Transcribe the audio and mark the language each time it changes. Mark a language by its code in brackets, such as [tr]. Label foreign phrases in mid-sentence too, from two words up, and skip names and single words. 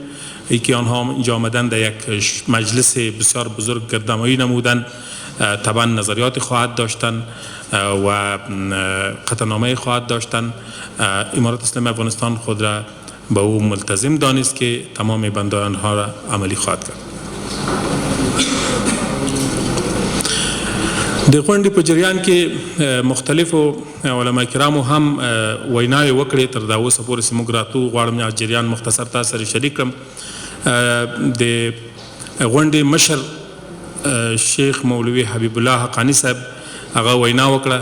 [fa] ای که آنها اینجا آمدن در یک مجلس بسیار بزرگ گردهمایی نمودن، طبعا نظریات خواهد داشتن و قطعنامه خواهد داشتن. امارت اسلامی افغانستان خود را به او ملتزم دانست که تمام بند آنها را عملی خواهد کرد. [ps] د غونډې په جریان کې مختلفو علما کرامو هم ویناوې وکړې. تر دا اوسه پورې چې موږ راتلو غواړم یا جریان مختصر تاسو سره شریک کړم. د غونډې مشر شیخ مولوي حبیب الله حقانی صاحب هغه وینا وکړه.